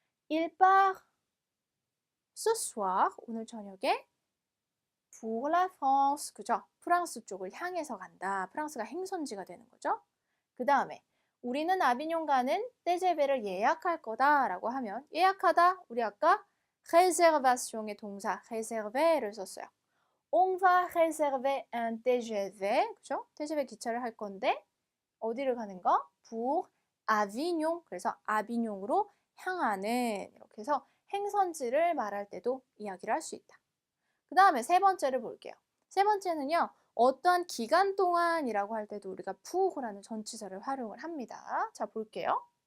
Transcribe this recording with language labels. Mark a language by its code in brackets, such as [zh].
[fr] Il part ce soir [ko] 오늘 저녁에 [fr] pour la France [ko] 그죠? 프랑스 쪽을 향해서 간다. 프랑스가 행선지가 되는 거죠. 그 다음에 우리는 아비뇽 가는 떼제베를 예약할 거다라고 하면 예약하다 우리 아까 réservation의 동사 réserver를 썼어요. [fr] On va réserver un TGV, [ko] 그죠? TGV 기차를 할 건데 어디를 가는 거? [fr] pour Avignon. [ko] 그래서 아비뇽으로 향하는 이렇게 해서 행선지를 말할 때도 이야기를 할 수 있다. 그 다음에 세 번째를 볼게요. 세 번째는요. 어떠한 기간 동안이라고 할 때도 우리가 pour라는 전치사를 활용을 합니다. 자, 볼게요.